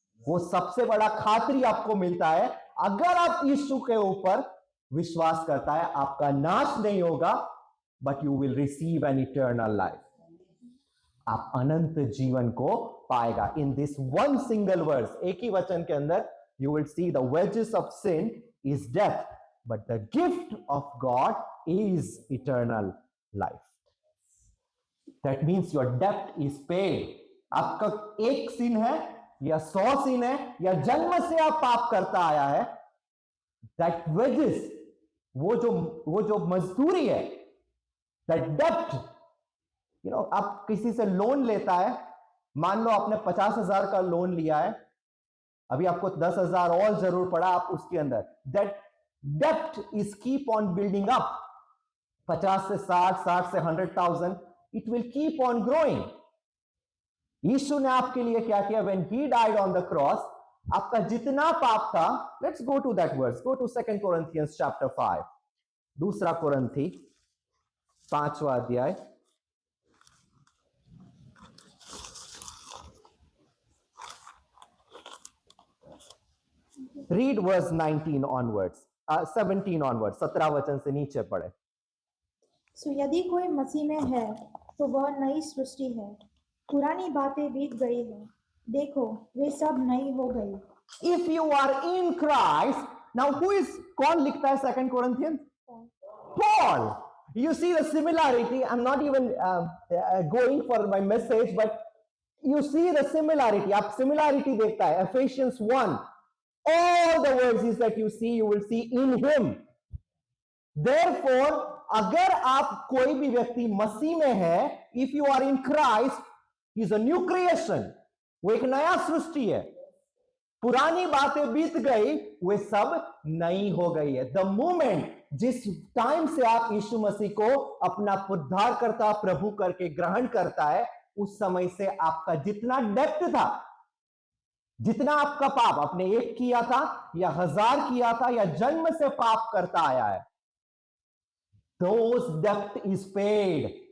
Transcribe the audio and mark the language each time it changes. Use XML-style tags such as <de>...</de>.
<hi>वो सबसे बड़ा खातरी आपको मिलता है, अगर आप यीशु के ऊपर विश्वास करता है, आपका नाश नहीं होगा,</hi> <en>But you will receive an eternal life.</en> <hi>आप अनंत जीवन को पाएगा।</hi> <en>in this one single verse,</en> <hi>एक ही वचन के अंदर,</hi> <en>You will see the wages of sin is death, but the gift of God is eternal life. That means your debt is paid.</en> <hi>आपका एक सिन है या 100 सिन है या जन्म से आप पाप करता आया है,</hi> <en>that wages,</en> <hi>वो जो मजदूरी है,</hi> <en>that debt,</en> <hi>आप किसी से लोन लेता है, मान लो आपने 50,000 का लोन लिया है, अभी आपको 10,000 और जरूर पड़ा आप उसके अंदर,</hi> <en>that debt is keep on building up,</en> <hi>50 से 60, 60 से 100,000,</hi> <en>it will keep on growing.</en> <hi>यीशु ने आपके लिए क्या किया?</hi> <en>when he died on the cross,</en> <hi>आपका जितना पाप था,</hi> <en>let's go to that verse, go to 2 Corinthians chapter 5,</en> <hi>दूसरा कोरिन्थी 5वां अध्याय,</hi> <en>read verse 19 onwards, 17 onwards,</en> <hi>17 वचन से नीचे पढ़े. सो यदि कोई मसीह में है तो वह नई सृष्टि है, पुरानी बातें बीत गई है, देखो वे सब नई हो गई.</hi> <en>If you are in Christ, now who is,</en> <hi>कौन लिखता है</hi> <en>2 Corinthians? Paul. You see the similarity. I'm not even going for my message, but you see the similarity.</en> <hi>आप similarity देखता है.</hi> <en>Ephesians 1. All the verses that you see, you will see in him. Therefore,</en> <hi>अगर आप कोई भी व्यक्ति मसीह में है,</hi> <en>if you are in Christ, he is a new creation.</en> <hi>वो एक नया सृष्टि है. पुरानी बातें बीत गई, वे सब नई हो गई है.</hi> <en>the moment,</en> <hi>जिस टाइम से आप यीशु मसीह को अपना उद्धारकर्ता प्रभु करके ग्रहण करता है, उस समय से आपका जितना डेप्थ था, जितना आपका पाप आपने एक किया था या 1000 किया था या जन्म से पाप करता आया है,</hi> <en>those debt is paid.</en>